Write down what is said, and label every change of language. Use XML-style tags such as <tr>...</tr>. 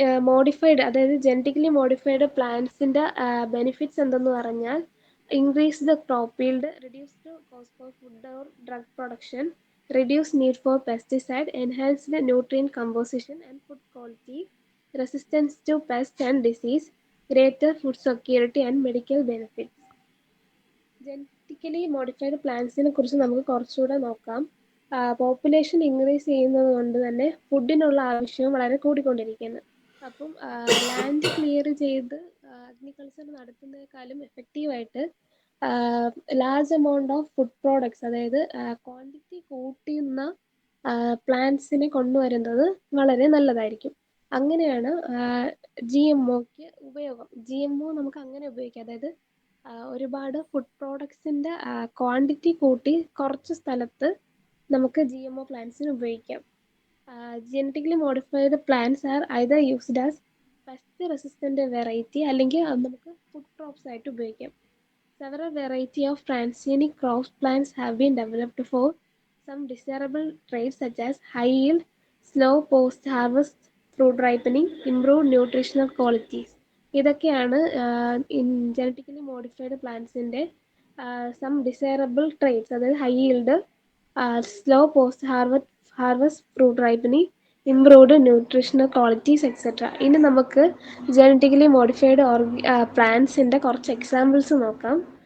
<en>modified, അതായത് genetically modified പ്ലാന്റ്സിൻ്റെ benefits</en> <ml>എന്തെന്ന് പറഞ്ഞാൽ</ml> <en>Increase the crop yield, reduce the cost for food or drug production, reduce need for pesticide, enhance the nutrient composition and food quality, resistance to pest and disease, greater food security and medical benefits.</en> <ml>Genetically modified പ്ലാന്റ്സിനെ കുറിച്ച് നമുക്ക് കുറച്ചുകൂടെ നോക്കാം. Population increase ചെയ്യുന്നത് കൊണ്ട് തന്നെ ഫുഡിനുള്ള ആവശ്യവും വളരെ കൂടിക്കൊണ്ടിരിക്കുകയാണ്. അപ്പം ലാൻഡ് ക്ലിയർ ചെയ്ത് അഗ്രികൾച്ചർ നടത്തുന്നതിനേക്കാളും എഫക്റ്റീവായിട്ട് large amount of food products, അതായത് ക്വാണ്ടിറ്റി കൂട്ടുന്ന പ്ലാന്റ്സിനെ കൊണ്ടുവരുന്നത് വളരെ നല്ലതായിരിക്കും. അങ്ങനെയാണ് GMOക്ക് ഉപയോഗം. GMO നമുക്ക് അങ്ങനെ ഉപയോഗിക്കാം, അതായത് ഒരുപാട് ഫുഡ് പ്രോഡക്ട്സിൻ്റെ ക്വാണ്ടിറ്റി കൂട്ടി കുറച്ച് സ്ഥലത്ത് നമുക്ക് GMO പ്ലാന്റ്സിന് ഉപയോഗിക്കാം.</ml> <en>genetically modified plants are either used as pest resistant variety,</en> <ml>അല്ലെങ്കിൽ നമുക്ക് ഫുഡ് ക്രോപ്സ് ആയിട്ട് ഉപയോഗിക്കാം.</ml> <en>Several variety of transgenic crop plants have been developed for some desirable traits such as high yield, slow post-harvest fruit ripening, improved nutritional qualities. ഇതൊക്കെയാണ് genetically modified പ്ലാന്റ്സിൻ്റെ some desirable traits, അതായത് high yield, slow post harvest fruit ripening, improved nutritional qualities etcetera.</en> <ml>ഇനി നമുക്ക് genetically modified പ്ലാന്റ്സിൻ്റെ കുറച്ച് examples നോക്കാം.</ml>